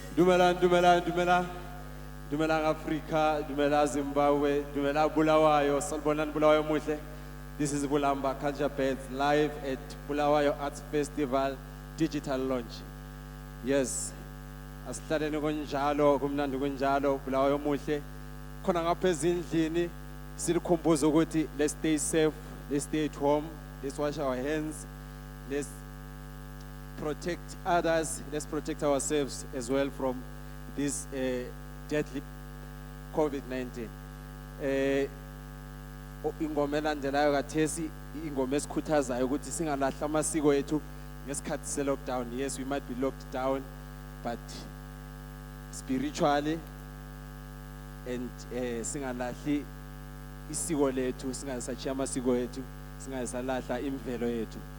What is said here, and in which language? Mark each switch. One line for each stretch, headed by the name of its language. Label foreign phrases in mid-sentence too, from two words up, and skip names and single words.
North Ndebele: Dumela Africa, Dumela Zimbabwe, Dumela Bulawayo, Salbonan Bulawayo Muhle.
English: This is Bolamba Culture Birds live at Bulawayo Arts Festival digital launch. Yes,
North Ndebele: asihlale kunjalo kumnandi kunjalo Bulawayo Muhle. Khona ngapha ezindlini silikhumbuza ukuthi
English: let's stay safe, let's stay at home, let's wash our hands, let's protect others, let's protect ourselves as well from this deadly COVID-19.
North Ndebele: Ingoma elandelayo kathesi ingoma esikhuthazayo ukuthi singalahla amasiko ethu ngesikhathi se lockdown.
English: Yes, we might be locked down, but spiritually and
North Ndebele: singalahli isiko lethu, singasachiya amasiko ethu, singasalahla imvelo yethu.